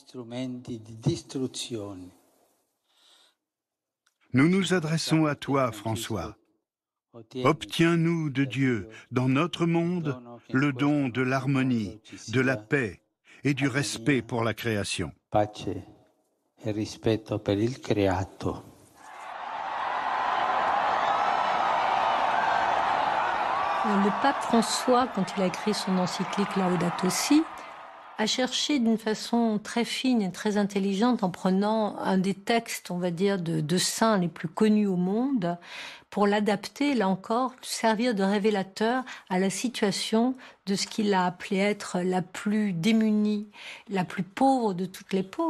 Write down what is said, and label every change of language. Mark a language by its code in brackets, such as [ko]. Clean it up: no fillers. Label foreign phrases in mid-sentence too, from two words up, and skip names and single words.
[fr] Nous nous adressons à toi, François. Obtiens-nous de Dieu, dans notre monde, le don de l'harmonie, de la paix et du respect pour la création. [it] Pace e rispetto per il creato. [fr] Le pape François, quand il a écrit son encyclique Laudato Si, a cherché d'une façon très fine et très intelligente, en prenant un des textes, on va dire, de saints les plus connus au monde, pour l'adapter, là encore, servir de révélateur à la situation de ce qu'il a appelé être la plus démunie, la plus pauvre de toutes les pauvres.